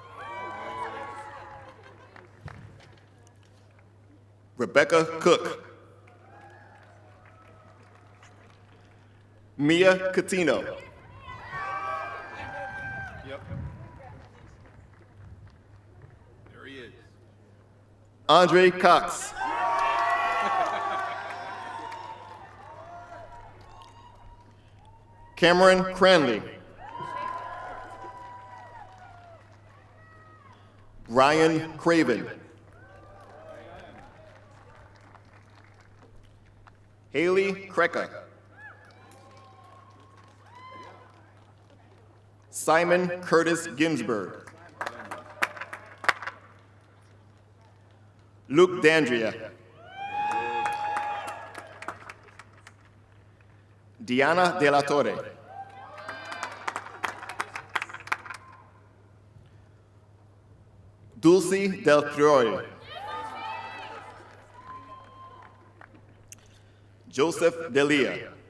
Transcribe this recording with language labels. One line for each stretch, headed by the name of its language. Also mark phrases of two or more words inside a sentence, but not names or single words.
English: Rebecca Cook. Mia Catino. There he is. Andre Cox. Cameron Cranley. Ryan Craven. Haley Krecker. Simon Curtis Ginsburg. Luke Dandria. Diana De La Torre. Dulce Del Priore. Joseph Delia.